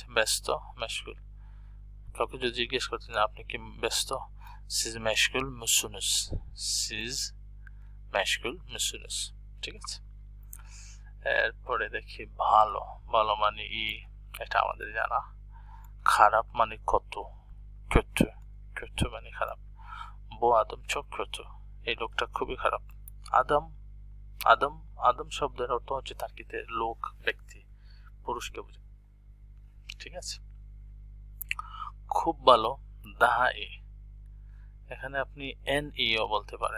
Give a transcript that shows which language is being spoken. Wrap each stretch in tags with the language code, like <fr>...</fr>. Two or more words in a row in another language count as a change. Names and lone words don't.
<bn>ব্যস্ত মেশগুল, কাউকে যদি জিজ্ঞেস করতেন আপনি কি ব্যস্ত,</bn> <tr>Siz meşgul musunuz, Siz meşgul musunuz.</tr> <bn>ঠিক আছে। এরপরে দেখি ভালো, ভালো মানে ই, এটা আমাদের জানা। খারাপ মানে কত,</bn> <tr>kötü, kötü</tr> <bn>মানে খারাপ।</bn> <tr>bu adam çok kötü,</tr> <bn>এই লোকটা খুবই খারাপ। আদম, আদম, আদম শব্দের অর্থ হচ্ছে তার্কিতে লোক, ব্যক্তি, পুরুষকে বোঝায়। ঠিক আছে। খুব ভালো,</bn> <tr>daha iyi,</tr> <bn>এখানে আপনি</bn> <tr>en iyi</tr> <bn>বলতে পারেন।</bn>